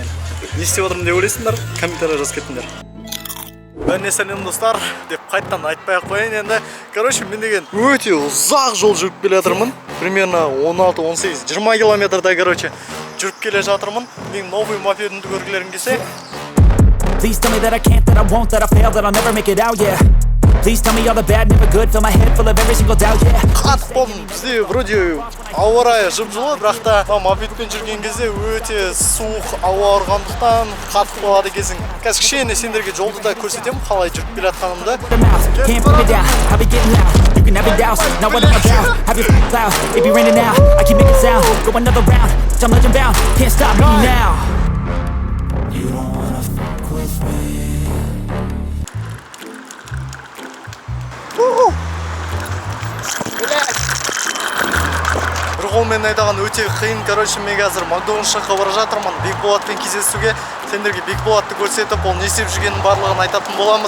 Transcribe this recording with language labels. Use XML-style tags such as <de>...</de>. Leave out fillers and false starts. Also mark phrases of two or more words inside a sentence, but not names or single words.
<kk>Не істеп жатырмын деп ойлайсыңдар? Комментария жазып кетіңдер. Бәріне сәлем достар деп қайттан айтпай-ақ қояйын енді. Короче, мен деген өте ұзақ жол жүріп келе жатырмын. Примерно 16-18, 20 километрдай, короче, жүріп келе жатырмын. Менің новый мопедімді көргілерің келсе.</kk> <en>Please tell me that I can't, that I won't, that I fail, that I'll never make it out, yeah. Please tell me all the bad, never good, fill my head full of every single doubt, yeah.</en> <kk>Қатып болдым, бізде вроде ауа райы жып-жылы, бірақ та мопедпен жүрген кезде өте суық ауа ұрғандықтан қатып болады екенсің. Қазір кішкене сендерге жолды да көрсетемін, қалай жүріп келе жатқанымды.</kk> <en>Can't put me down, I'll be getting loud. You can have it douse, know what I'm about. Have your cloud, it be raining now. I keep making sound, go another round. I'm legend bound, can't stop me now. You don't wanna fuck with me.</en> <kk>Бір қолмен айдаған өте қиын. Короче, мен қазір Макдональдс жаққа бара жатырмын Бекболатпен кездесуге. Сендерге Бекболатты көрсетіп, ол не істеп жүргенін барлығын айтатын боламыз.</kk>